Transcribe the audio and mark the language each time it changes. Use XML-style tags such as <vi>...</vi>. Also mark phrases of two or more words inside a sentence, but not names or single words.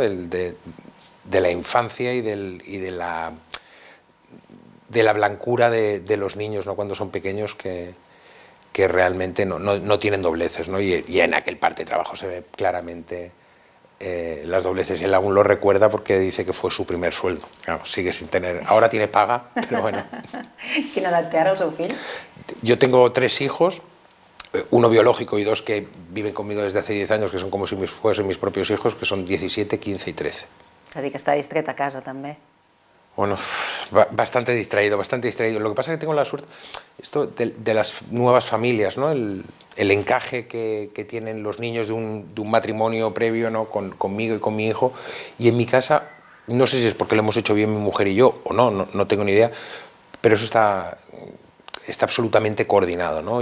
<es>De la infancia y de la blancura de los niños, ¿no? Cuando son pequeños que realmente no tienen dobleces, ¿no? Y en aquel parte de trabajo se ve claramente las dobleces y él aún lo recuerda porque dice que fue su primer sueldo. Claro, sigue sin tener, ahora tiene paga, pero bueno.</es> <ca>Quina edat té ara el seu fill?</ca> <es>Yo tengo 3 hijos, uno biológico y 2 que viven conmigo desde hace 10 años, que son como si fuesen mis propios hijos, que son 17, 15 y 13.</es> <ca>És a dir, que està distret a casa també.</ca> <es>Bueno, bastante distraído, bastante distraído. Lo que pasa es que tengo la suerte, esto de las nuevas familias, ¿no? El encaje que tienen los niños de un matrimonio previo, ¿no? Conmigo y con mi hijo. Y en mi casa, no sé si es porque lo hemos hecho bien mi mujer y yo, o no tengo ni idea, pero eso está absolutamente coordinado, ¿no?</es>